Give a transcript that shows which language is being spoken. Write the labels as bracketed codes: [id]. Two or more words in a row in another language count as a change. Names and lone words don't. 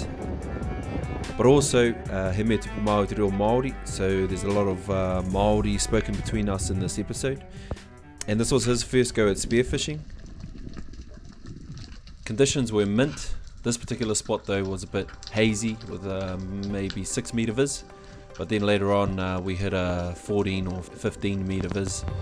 [en] But also, [mi] he me tupu mau te reo Māori, [en] so there's a lot of Māori spoken between us in this episode. And this was his first go at spearfishing. Conditions were mint. This particular spot though was a bit hazy with maybe 6 metre viz. But then later on we hit a 14 or 15 metre viz.